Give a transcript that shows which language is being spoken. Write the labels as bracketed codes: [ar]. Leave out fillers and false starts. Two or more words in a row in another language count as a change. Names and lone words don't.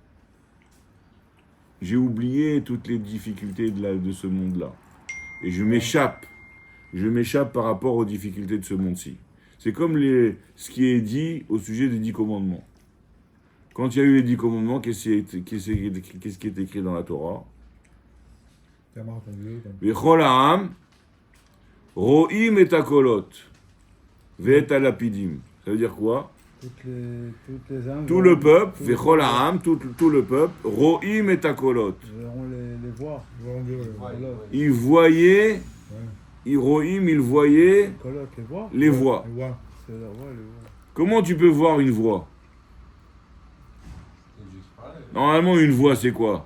[fr] J'ai oublié toutes les difficultés de ce monde-là. Et je m'échappe. Je m'échappe par rapport aux difficultés de ce monde-ci. C'est comme ce qui est dit au sujet des 10 commandements. Quand il y a eu les 10 commandements, qu'est-ce qui est écrit dans la Torah? [he] וכל העם רואים את הקולות ואת הלפידים. [fr] Ça veut dire quoi? Tout le peuple, [he] וכל העם, [fr] tout le peuple, [he] רואים את הקולות. [fr] On les voit. Ils voyaient... Hiroïm, il voyait les voix. Comment tu peux voir une voix? Normalement, une voix, c'est quoi?